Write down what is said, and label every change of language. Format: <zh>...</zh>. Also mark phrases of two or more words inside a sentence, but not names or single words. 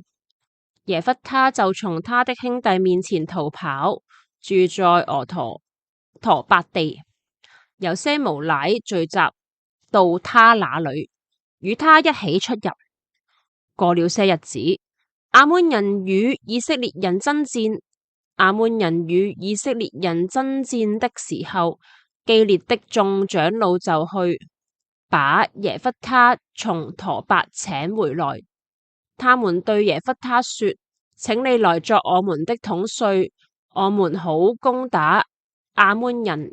<zh>耶弗他就從他的兄弟面前逃跑，住在陀伯地。有些無賴聚集到他那裡，與他一起出入。過了些日子，亞捫人與以色列人爭戰。亞捫人與以色列人爭戰的時候，基列的眾長老就去把耶弗他從陀伯請回來。他們對耶弗他說：請你來作我們的統帥，我們好攻打亞捫人。</zh>